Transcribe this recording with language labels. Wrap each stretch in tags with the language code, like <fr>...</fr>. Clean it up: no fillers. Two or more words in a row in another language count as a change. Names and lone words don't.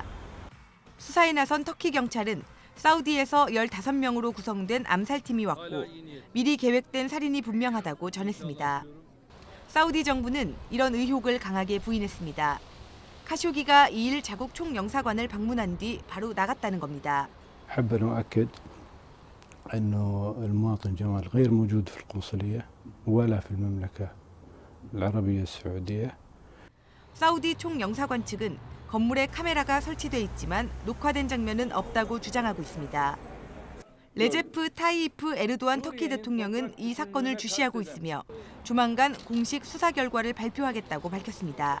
<ko>수사에 나선 터키 경찰은 사우디에서 15명으로 구성된 암살팀이 왔고 미리 계획된 살인이 분명하다고 전했습니다. 사우디 정부는 이런 의혹을 강하게 부인했습니다. 카쇼기가 2일 자국 총영사관을 방문한 뒤 바로 나갔다는 겁니다.</ko> <ar>حابب أؤكد أنه المواطن جمال غير موجود في القنصلية ولا في المملكة العربية السعودية.</ar> <ko>사우디 총영사관 측은 건물에 카메라가 설치돼 있지만 녹화된 장면은 없다고 주장하고 있습니다. 레제프 타이이프 에르도안 터키 대통령은 이 사건을 주시하고 있으며 조만간 공식 수사 결과를 발표하겠다고 밝혔습니다.</ko>